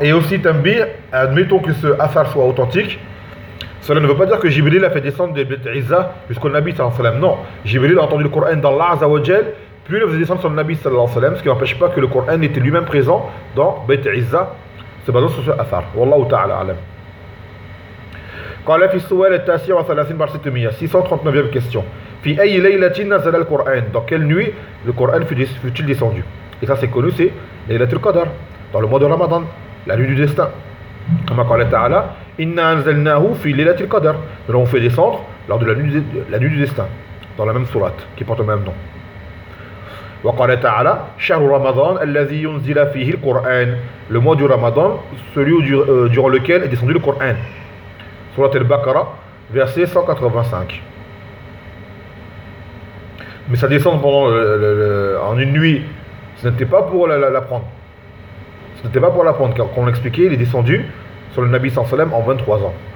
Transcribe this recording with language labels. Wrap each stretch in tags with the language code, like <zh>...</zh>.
<fr>Et aussi, tambih, admettons que ce affaire soit authentique, cela ne veut pas dire que Jibril a fait descendre des Beit al-Izzah jusqu'au Nabi sallallahu alayhi wa sallam. Non, Jibril a entendu le Coran d'Allah azawajal, puis il a fait descendre sur le Nabi sallallahu alayhi wa sallam, ce qui n'empêche pas que le Coran était lui-même présent dans Beit al-Izzah, se basant sur ce affaire. Wallahu ta'ala alam.</fr> <ar>قال في السؤال التاسع وثلاثين بعد ستمية 639 question. في أي ليلة نزل القرآن؟</ar> <fr>Dans quelle nuit le Coran fut-il descendu؟ Et ça c'est connu, c'est ليلة القدر, dans le mois de Ramadan, la nuit du destin.</fr> <ar>كما قال تعالى إن أنزلناه في ليلة القدر.</ar> <fr>Nous l'avons fait descendre lors de la nuit du destin, dans la même sourate qui porte le même nom.</fr> <ar>وقال تعالى شهر رمضان الذي ينزل فيه القرآن.</ar> <fr>Le mois du Ramadan, celui durant lequel est descendu le Coran. Surat al-Baqarah, verset 185. Mais ça descend pendant en une nuit. Ce n'était pas pour l'apprendre. Ce n'était pas pour l'apprendre, car comme on l'expliquait, il est descendu sur le Nabi Sansalem en 23 ans.</fr>